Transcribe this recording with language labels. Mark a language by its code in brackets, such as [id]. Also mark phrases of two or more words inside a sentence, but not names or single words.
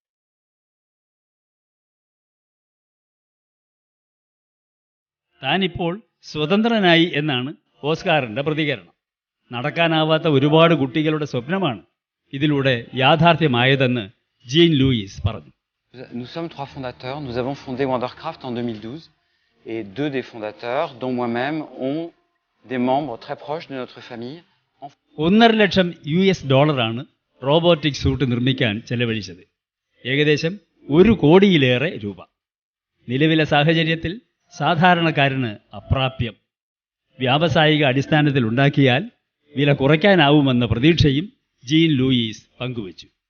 [ml] താനിപ്പോൾ സ്വതന്ത്രനായി എന്നാണ് ഓസ്കാറിൻ്റെ പ്രതികരണം. നടക്കാനാവാത്ത ഒരുപാട് കുട്ടികളുടെ സ്വപ്നമാണ് ഇതിലൂടെ യാഥാർത്ഥ്യമായതെന്ന് ജീൻ ലൂയിസ് പറഞ്ഞു. [fr] Nous sommes 3 fondateurs. Nous avons fondé Wondercraft en 2012 et 2 des fondateurs, dont moi-même, ont des membres très proches de notre famille. [ml] $1.5 ലക്ഷം റോബോട്ടിക് സൂട്ട് നിർമ്മിക്കാൻ ചെലവഴിച്ചത്. ഏകദേശം 1 കോടിയിലേറെ രൂപ. നിലവിലെ സാഹചര്യത്തിൽ സാധാരണക്കാരന് അപ്രാപ്യം. വ്യാവസായിക അടിസ്ഥാനത്തിൽ ഉണ്ടാക്കിയാൽ വില കുറയ്ക്കാനാവുമെന്ന പ്രതീക്ഷയും ജീൻ ലൂയിസ് പങ്കുവച്ചു.